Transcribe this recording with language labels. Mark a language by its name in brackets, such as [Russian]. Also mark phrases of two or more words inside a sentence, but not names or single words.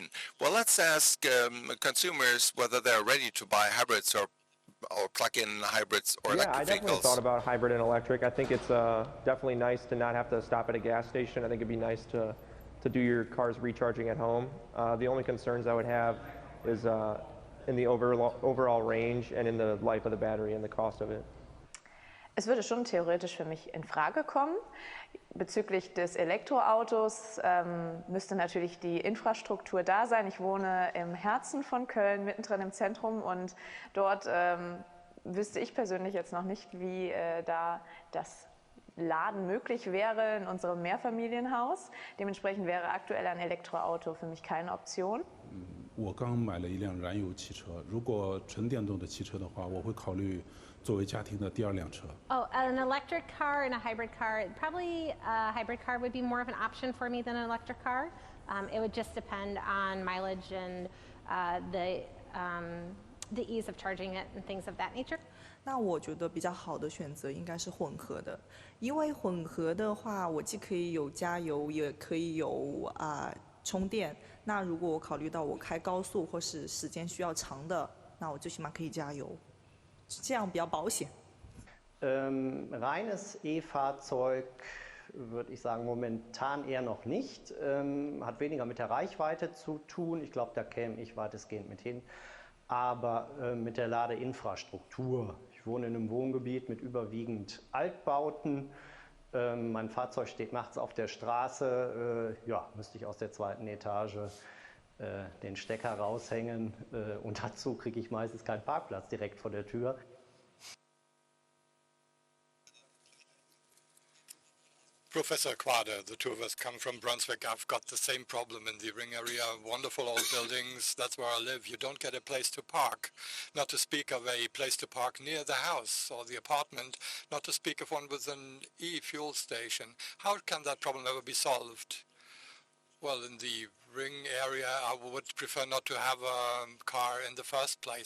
[English] Well, let's ask consumers whether they're ready to buy hybrids or plug-in hybrids or electric I definitely vehicles. thought about hybrid and electric. I think it's definitely nice to not have to stop at a gas station. I think it'd be nice to do your car's recharging at home. The only concerns I would have is in the overall range and in the life of the battery and the cost of it. [German] Es würde schon theoretisch für mich in Frage kommen. Bezüglich des Elektroautos müsste natürlich die Infrastruktur da sein. Ich wohne im Herzen von Köln, mittendrin im Zentrum, und dort wüsste ich persönlich jetzt noch nicht, wie da das Laden möglich wäre in unserem Mehrfamilienhaus. Dementsprechend wäre aktuell ein Elektroauto für mich keine Option. [Chinese] 我刚买了一辆燃油汽车，如果纯电动的汽车的话，我会考虑作为家庭的第二辆车。 [English] Oh, an electric car and a hybrid car. Probably a hybrid car would be more of an option for me than an electric car. It would just depend on mileage and the ease of charging it and things of that nature. [Chinese] 那我觉得比较好的选择应该是混合的，因为混合的话，我既可以有加油，也可以有充电。那如果我考虑到我开高速或是时间需要长的，那我最起码可以加油，这样比较保险。 [German] Reines E-Fahrzeug würde ich sagen, momentan eher noch nicht. Hat weniger mit der Reichweite zu tun. Ich glaube, da käme ich weitestgehend mit hin. Aber mit der Ladeinfrastruktur. Ich wohne in einem Wohngebiet mit überwiegend Altbauten. Mein Fahrzeug steht nachts auf der Straße. Müsste ich aus der 2. Etage den Stecker raushängen. Und dazu kriege ich meistens keinen Parkplatz direkt vor der Tür. [English] Professor Quader, the two of us come from Brunswick. I've got the same problem in the Ring area. Wonderful old buildings. That's where I live. You don't get a place to park, not to speak of a place to park near the house or the apartment, not to speak of one with an e-fuel station. How can that problem ever be solved? Well, in the Ring area, I would prefer not to have a car in the first place.